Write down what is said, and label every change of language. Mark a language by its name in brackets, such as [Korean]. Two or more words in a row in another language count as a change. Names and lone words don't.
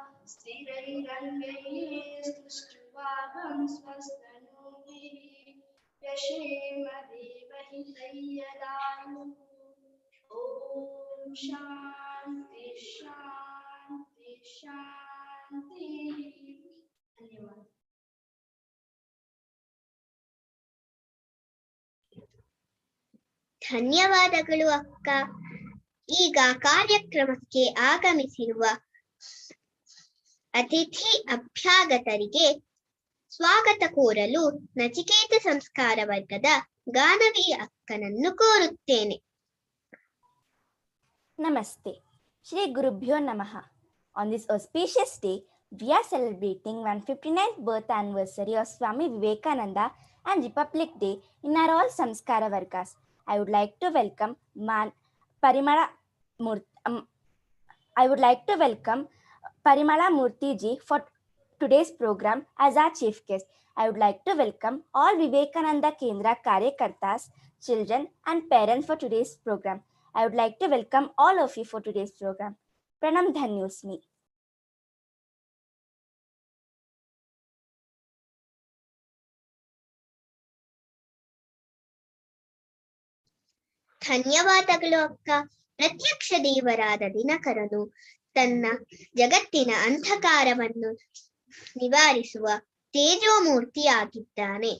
[Sanskrit] स्थिरैरङ्गैस्तुष्ट्वागं स्वस्तनूभिः यशेम देवहितैर्यदायुः। ॐ शान्ति शान्ति शान्तिः। धन्यवाद. [Kannada] ಧನ್ಯವಾದಗಳು ಅಕ್ಕ. ಈಗ ಕಾರ್ಯಕ್ರಮಕ್ಕೆ ಆಗಮಿಸಿರುವ ಅತಿಥಿ ಅಭ್ಯಾಗತರಿಗೆ ಸ್ವಾಗತ ಕೋರಲು ನಚಿಕೇತ ಸಂಸ್ಕಾರ ವರ್ಗದ ಗಾನವಿ ಅಕ್ಕನನ್ನು ಕೋರುತ್ತೇನೆ. ನಮಸ್ತೆ. [Sanskrit] ಶ್ರೀ ಗುರುಭ್ಯೋ ನಮಃ. [English] On this auspicious day, we are celebrating 159th birth anniversary of Swami Vivekananda and Republic Day in our all Samskara Vargas. I would like to welcome Parimala Murthy ji for today's program as our chief guest. I would like to welcome all Vivekananda Kendra Karyakartas, children and parents for today's program. I would like to welcome all of you for today's program. [Sanskrit] प्रणाम धन्योऽस्मि. [Kannada] ಧನ್ಯವಾದಗಳು ಅಕ್ಕ. ಪ್ರತ್ಯಕ್ಷ ದೇವರಾದ ದಿನಕರನು ತನ್ನ ಜಗತ್ತಿನ ಅಂಧಕಾರವನ್ನು ನಿವಾರಿಸುವ ತೇಜೋಮೂರ್ತಿಯಾಗಿದ್ದಾನೆ.